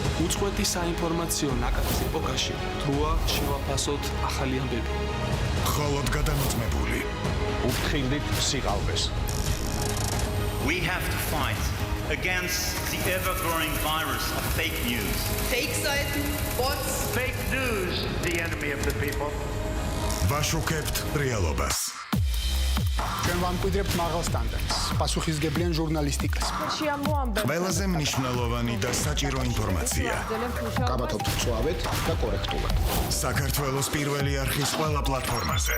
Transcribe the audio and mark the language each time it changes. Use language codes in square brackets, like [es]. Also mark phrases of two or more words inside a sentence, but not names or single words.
[ka] უწყვეტი საინფორმაციო ნაკადის ეპოქაში როა შევაფასოთ ახალი ამბები. მხოლოდ გადამოწმებული. უფრთხილდით სიყალბეს. [en] We have to fight against the ever-growing virus of fake news. [de] Fake Seiten, bots. [en] Fake news, the enemy of the people. [ka] ვაშუქებთ რეალობას. ჩვენ ვამკვიდრებთ მაღალ სტანდარტს, პასუხისგებლიან ჟურნალისტიკას. ყველაზე მნიშვნელოვანი და საჭირო ინფორმაცია. გავათობთ მწვავედ და კორექტულად. საქართველოს პირველი არხის ყველა პლატფორმაზე.